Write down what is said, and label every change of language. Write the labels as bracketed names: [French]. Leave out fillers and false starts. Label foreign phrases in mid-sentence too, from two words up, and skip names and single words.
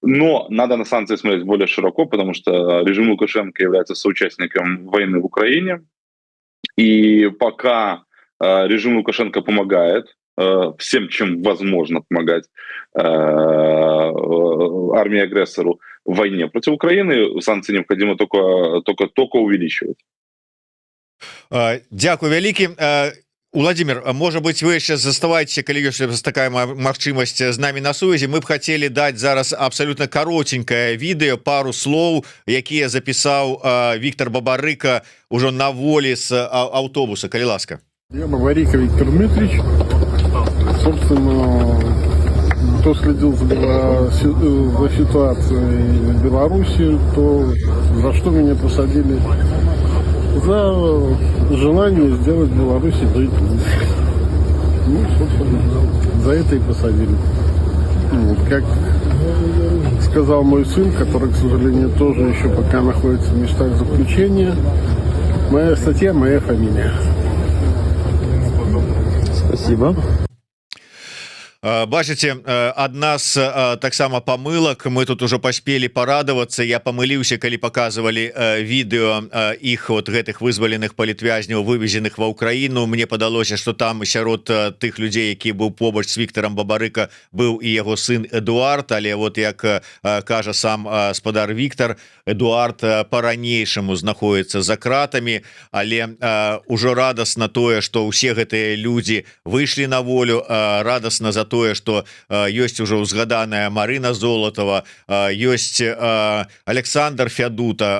[Russian] Но надо на санкции смотреть более широко, потому что режим Лукашенко является соучастником войны в Украине. И пока режим Лукашенко помогает всем, чем возможно помогать армии-агрессору в войне против Украины, санкции необходимо только увеличивать. [Belarusian] Дякую вялікі. [Russian] Владимир, может быть, вы еще заставаетесь, [Belarusian] калі ёсць такая магчымасць [Russian] з нами [Belarusian] на сувязі. [Russian] Мы б хотели дать зараз абсолютно коротенькое видео, пару слов, якія записал Виктор Бабарыка уже на воле с автобуса. [Belarusian] Калі ласка. [Russian] Я Бабарыка Виктор Дмитриевич. Собственно, кто следил за ситуацией в Беларуси, то за что меня посадили? За желание сделать в Беларуси брифинг. Ну, собственно, за это и посадили. Как сказал мой сын, который, к сожалению, тоже еще пока находится в местах заключения, моя статья, моя фамилия. Спасибо. [Belarusian] Бачыце, адна з таксама памылак, мы тут ужо паспелі парадавацца. Я памыліўся, калі паказвалі відэо іх вот гэтых вызваленых палітвязняў, вывезеных ва ўкраіну. Мне падалося, што там сярод тых людзей, які быў побач з Віктором Бабарыка, быў і яго сын Эдуард, але вот як кажа сам спадар Віктор, Эдуард по-ранейшаму знаходіцца за кратамі, але ўжо радасна тое, што ўсе гэтыя людзі выйшлі на волю, радасна за тое, што ёсць ужо узгаданая Марына Золатова, ёсць Александр Фядута.